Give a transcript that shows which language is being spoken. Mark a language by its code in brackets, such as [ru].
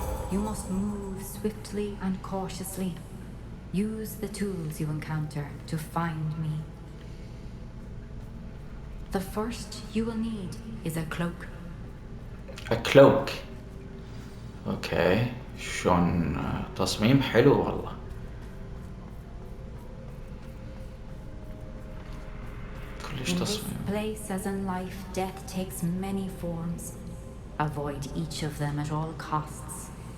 [en] You must move swiftly and cautiously. Use the tools you encounter to find me. The first you will need is a cloak. A cloak. [ar] اوكي شلون تصميم حلو والله. [en] In this place, as in life, death takes many forms. Avoid each of them at all costs.